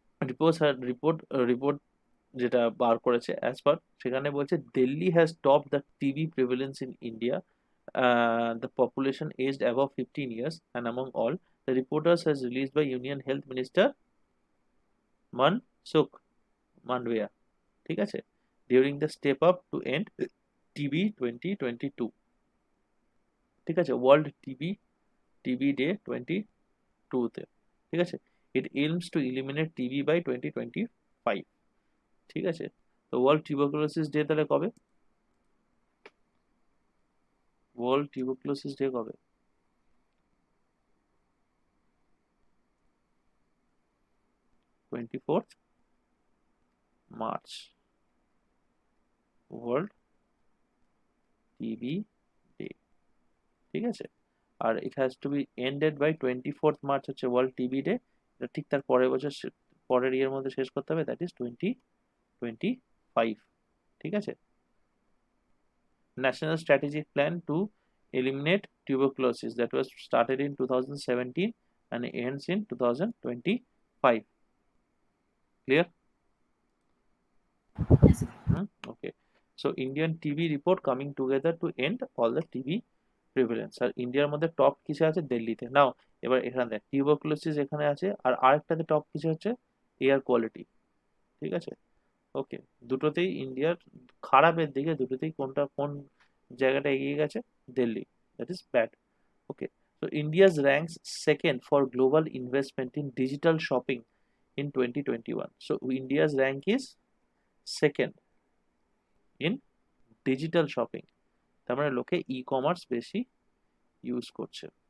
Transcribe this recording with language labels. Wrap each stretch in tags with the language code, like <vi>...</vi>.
<en>report</en> <bn>যেটা বার করেছে</bn> <en>as per,</en> <bn>সেখানে বলছে</bn> <en>Delhi has top the TB prevalence in India, the population aged above 15 years, and among all the reporters has released by Union Health Minister Mansukh Mandavia,</en> <bn>ঠিক আছে,</bn> <en>during the step up to end TB 2022, ঠিক আছে, world TB day 22-তে, ঠিক আছে। It aims to eliminate TB by 2025,</en> <bn>ঠিক আছে। তো world tuberculosis day তাহলে কবে, ওয়ার্ল্ড টিউবারকুলোসিস ডে কবে, 24th March, world TB day, ঠিক আছে। আর</bn> <en>it has to be ended by</en> <bn>24th March হচ্ছে ওয়ার্ল্ড টিবি ডে, এটা ঠিক তার পরের বছর, পরের ইয়ের মধ্যে শেষ করতে হবে,</bn> <en>that is</en> <bn>2025, ঠিক আছে।</bn> <en>National strategic plan to eliminate tuberculosis that was started in 2017 and ends in 2025, clear? yes. Okay, so Indian TB report coming together to end all the TB prevalence.</en> <bn>আর ইন্ডিয়ার মধ্যে টপ কিসে আছে? দিল্লিতে। নাও এবার এখানে দেখ টিউবারকুলোসিস এখানে আছে, আর আরেকটাতে টপ কিসে হচ্ছে? Air quality. ঠিক আছে, ওকে। দুটোতেই ইন্ডিয়ার খারাপের দিকে, দুটোতেই কোন জায়গাটা এগিয়ে গেছে?</bn> <en>Delhi, that is bad. Okay, so India's ranks second for global investment in digital shopping in 2021. So India's rank is second in digital shopping,</en> <bn>তার মানে লোকে ই-কমার্স বেশি ইউজ করছে।</bn>